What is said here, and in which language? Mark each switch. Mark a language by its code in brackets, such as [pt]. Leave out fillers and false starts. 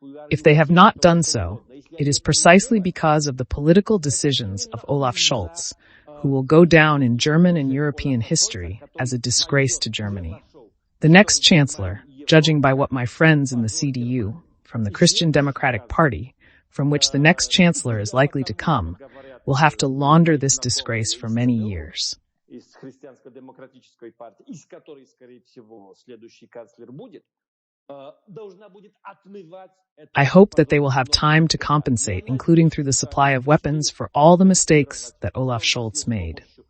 [en] If they have not done so, it is precisely because of the political decisions of Olaf Scholz, who will go down in German and European history as a disgrace to Germany. The next chancellor, judging by what my friends in the CDU, from the Christian Democratic Party, from which the next chancellor is likely to come, will have to launder this disgrace for many years. [ru] Из христианско-демократической партии, из которой, скорее всего, следующий канцлер будет, должна будет отмывать. [en] I hope that they will have time to compensate, including through the supply of weapons, for all the mistakes that Olaf Scholz made.